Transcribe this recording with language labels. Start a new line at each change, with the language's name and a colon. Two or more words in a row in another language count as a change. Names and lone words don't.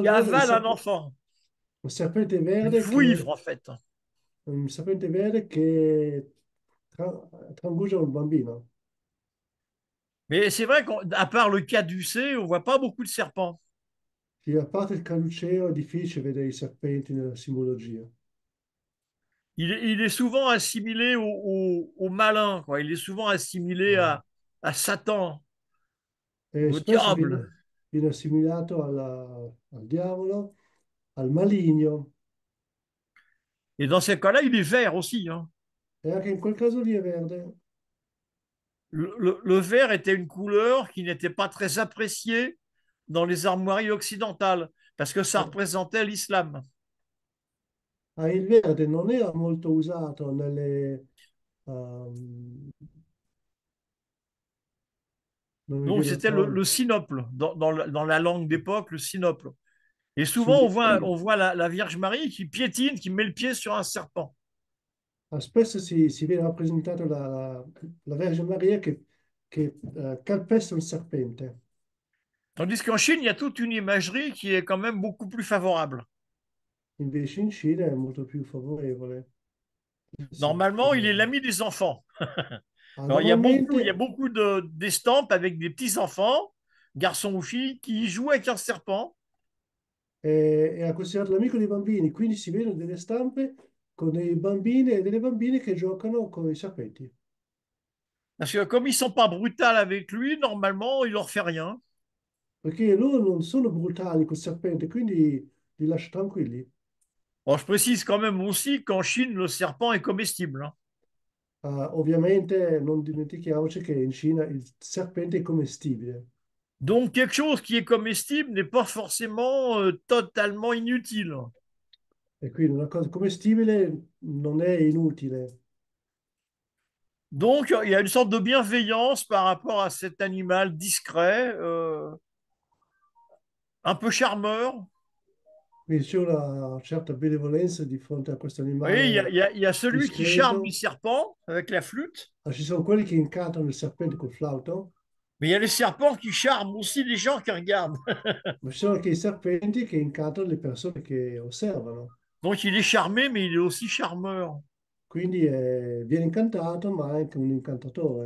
French: qui
Italian: Giorgio,
French: avale un enfant.
Italian: un serpente
French: Une
Italian: verde
French: vouivre, en fait.
Italian: che trangugia un bambino.
French: Mais c'est vrai qu'à part le caducée, on voit pas beaucoup de serpents.
Italian: Sì, a parte il caluceo è difficile vedere i serpenti nella simbologia.
French: Il est souvent assimilé au malin, quoi. Il est souvent assimilé à Satan,
Italian: E
French: au
Italian: spesso
French: diable.
Italian: viene assimilato al diavolo, al maligno,
French: Et dans ces cas-là, il est vert aussi, hein.
Italian: e anche in quel caso lì è verde.
French: Le vert était une couleur qui n'était pas très appréciée dans les armoiries occidentales parce que ça représentait l'islam.
Italian: Ah, il verde non era molto usato ehm, non mi
French: Donc
Italian: viene la
French: c'était
Italian: parola.
French: le sinople dans la langue d'époque, le sinople. Et souvent
Italian: Sugli-
French: on voit la Vierge Marie qui piétine, qui met le pied sur un serpent.
Italian: Spesso si viene rappresentata la Vergine Maria che calpesta un serpente.
French: Tandis qu'en Chine, il y a toute une imagerie qui est quand même beaucoup plus favorable.
Italian: Invece in Cina è molto più favorevole. Sì,
French: Normalement, il est l'ami des enfants. Alors, il y a
Italian: normalmente
French: beaucoup d'estampes avec des petits-enfants, garçons ou filles, qui jouent avec un serpent.
Italian: è considerato l'amico dei bambini, quindi si vedono delle stampe con dei bambini e delle bambine che giocano con i serpenti.
French: Parce que comme ils sont pas brutals avec lui, normalement, il leur fait rien.
Italian: Perché loro non sono brutali col serpente, quindi li lascia tranquilli.
French: Bon, je précise quand même aussi qu'en Chine, le serpent est comestible, hein.
Italian: Ovviamente non dimentichiamoci che in Cina il serpente è commestibile
French: Donc, quelque chose qui est comestible n'est pas forcément totalement inutile.
Italian: e quindi una cosa commestibile non è inutile.
French: Donc, il y a une sorte de bienveillance par rapport à cet animal discret, un peu charmeur.
Italian: Quindi c'è una certa benevolenza di fronte a questo
French: Vous voyez,
Italian: animale
French: il y a celui qui charme les
Italian: discreto.
French: serpents avec la flûte,
Italian: Ci sono quelli che incantano il serpente col flauto,
French: mais il y a les serpents qui charment aussi les gens qui regardent.
Italian: ma ci sono anche i serpenti che incantano le persone che osservano.
French: Donc, il est charmé, mais il est aussi charmeur.
Italian: Quindi viene incantato, ma è anche un incantatore,